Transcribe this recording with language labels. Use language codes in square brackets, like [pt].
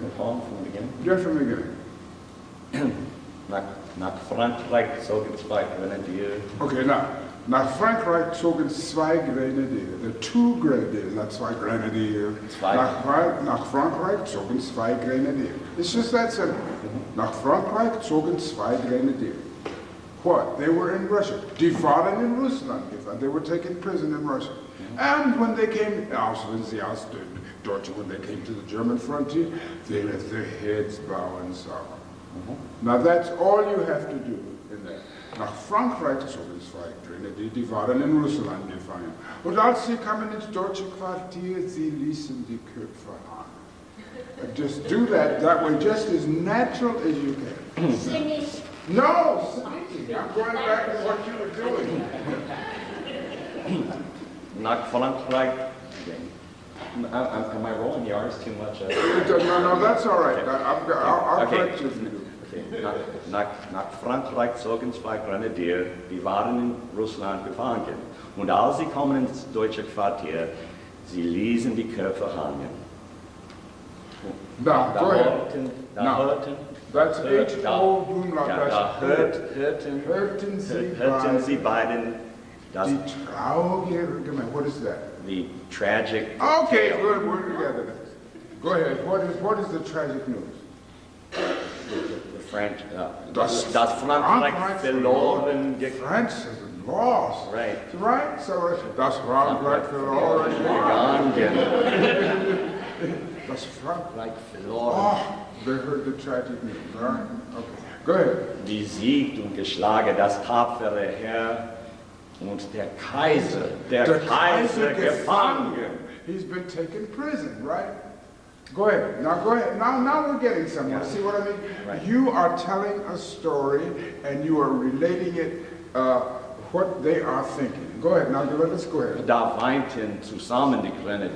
[en] The poem from the beginning. Just from the beginning. [de] Nach Frankreich zogen zwei Grenadiere. [en] Okay, now, [de] nach Frankreich zogen zwei Grenadiere. [en] The two Grenadiers, not [de] zwei Grenadiere. Nach Frankreich zogen zwei Grenadiere. [en] It's just that simple. [de] Nach Frankreich zogen zwei Grenadiere. [en] What? They were in Russia. [de] Die waren in Russland. [en] They were taken prison in Russia. And when they came, when they came to the German frontier, they let their heads bow in sorrow. Now that's all you have to do in there. [de] Nach Frankreich zogen zwei Grenadiere, die waren in Russland gefangen. Und als sie kamen ins deutsche Quartier, sie ließen die Köpfe hängen. [en] Just do that way, just as natural as you can. Singing. No, singing. I'm going back to what you were doing. [de] Nach Frankreich. [en] Am I rolling the R's too much? No, that's all right. I'll correct you if you do. Okay. [de] Nach Frankreich zogen zwei Grenadiere, die waren in Russland gefangen. Und als sie kommen ins deutsche Quartier, sie ließen die Köpfe hängen. [en] Now, go ahead. Now, [de] hörten, [en] that's [de] hört- H-O, Umlaut, da hörten hörten sie beiden das, die traurige, [en] what is that? the tragic Okay, tale. good, we're together then. Go ahead, what is the tragic news? The French, [de] Das das Frankreich verloren [en] France has lost. Right. Right? [de] So das Frankreich verloren gegangen. Das Frankreich. Verloren. [en] Oh, they heard the tragic news, right? Okay. Go ahead. [de] Besiegt und geschlagen das tapfere Heer und der Kaiser gefangen. [en] He's been taken prison, right? Go ahead. Now go ahead. Now we're getting somewhere. Yeah. See what I mean? Right. You are telling a story and you are relating it, what they are thinking. Go ahead. Now let's go ahead. [de] Da weinten zusammen die Grenadier.